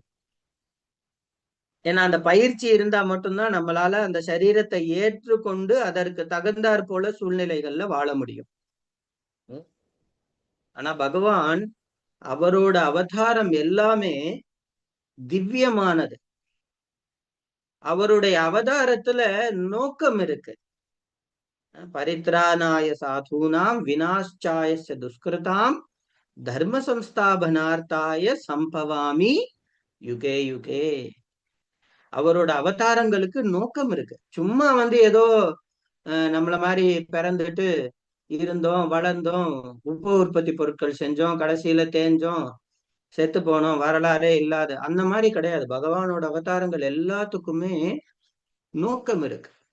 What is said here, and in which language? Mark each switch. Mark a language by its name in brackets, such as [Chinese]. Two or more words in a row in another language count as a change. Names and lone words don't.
[Tamil] ஏன்னா அந்த பயிற்சி இருந்தா மட்டும்தான் நம்மளால அந்த சரீரத்தை ஏற்றுக்கொண்டு அதற்கு தகுந்தாற் போல சூழ்நிலைகள்ல வாழ முடியும். ஆனா பகவான் அவரோட அவதாரம் எல்லாமே திவ்யமானது. அவருடைய அவதாரத்துல நோக்கம் இருக்கு. [Sanskrit] परित्राणाय साधूनाम् विनाशाय दुष्कृताम् धर्म संस्थापनार्थाय सम्भवामि युगे युगे. [Tamil] அவரோட அவதாரங்களுக்கு நோக்கம் இருக்கு. சும்மா வந்து ஏதோ நம்மள மாதிரி பிறந்துட்டு இருந்தோம் வளர்ந்தோம் உப்பு உற்பத்தி பொருட்கள் செஞ்சோம் கடைசியில தேஞ்சோம் செத்து போனோம் வரலாறே இல்லாத அந்த மாதிரி கிடையாது. பகவானோட அவதாரங்கள் எல்லாத்துக்குமே நோக்கம் இருக்கு.